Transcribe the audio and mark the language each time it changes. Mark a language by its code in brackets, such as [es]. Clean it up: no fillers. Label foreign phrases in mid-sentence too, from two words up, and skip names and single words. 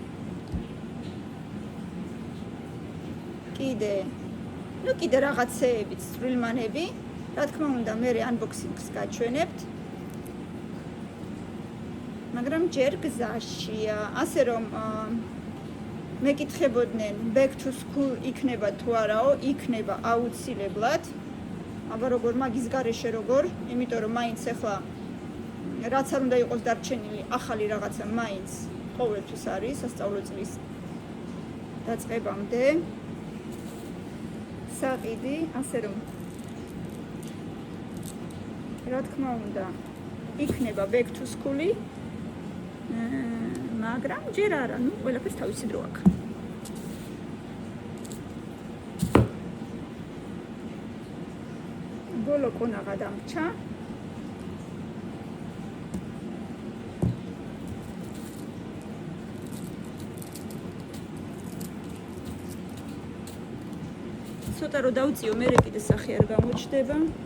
[ka] კიდე რაღაცეებით წვრილმანები, რა თქმა უნდა მე unboxing-ს გაჩვენებთ. მაგრამ ჯერ გზაშია, ასე რომ მეკითხებოდნენ [en] back to school [ka] იქნება თუ არაო, იქნება აუცილებლად. აბა როგორ მაგის გარეშე როგორ, იმიტომ რომ მაინც ახლა რაც არ უნდა იყოს დარჩენილი ახალი რაღაცა მაინც ყოველთვის არის სასწავლო წლის დაწყებამდე. საყიდი, ასე რომ რა თქმა უნდა იქნება [en] back to school- [ka] ი, მაგრამ ჯერ არა, ნუ ყველაფერს თავისი დრო აქვს. ბოლო კონაღა დამრჩა. ცოტა რო დავწიო, მერე კიდე სახე არ გამოჩნდება.